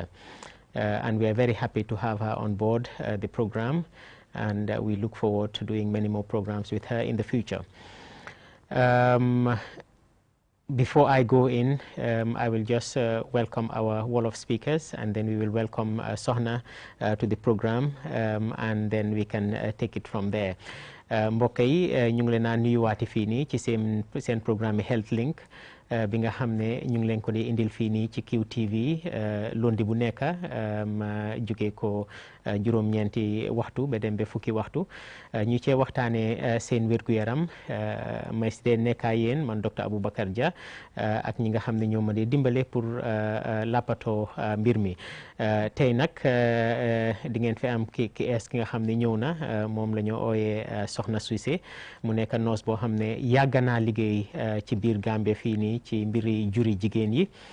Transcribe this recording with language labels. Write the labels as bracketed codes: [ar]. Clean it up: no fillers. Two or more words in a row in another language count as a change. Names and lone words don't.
[en] And we are very happy to have her on board the program, and we look forward to doing many more programs with her in the future. Before I go in, I will just welcome our wall of speakers, and then we will welcome Sohna to the program, and then we can take it from there. [wo] mbokk yi ñu ngi leen a nuyuwaati fii nii ci seen programme Health Link bi nga xam ne ñu ngi leen ko di indil fii nii ci QTV lundi bu nekk jóge ko juróom-ñeenti waxtu ba dem ba fukki waxtu ñu cee waxtaanee seen wér-gu-yaram may si dee nekkaa yéen man docteur Aboubacar Dia ak ñi nga xam ne ñoo ma dee dimbale pour lappatoo mbir mi tey nag di ngeen fi am ki nga xam ne ñëw na moom la ñu ooyee Sohna Ceesay mu nekk noos boo xam ne yàgg naa liggéey ci biir Gambie fii nii ci mbiri juri jigéen yi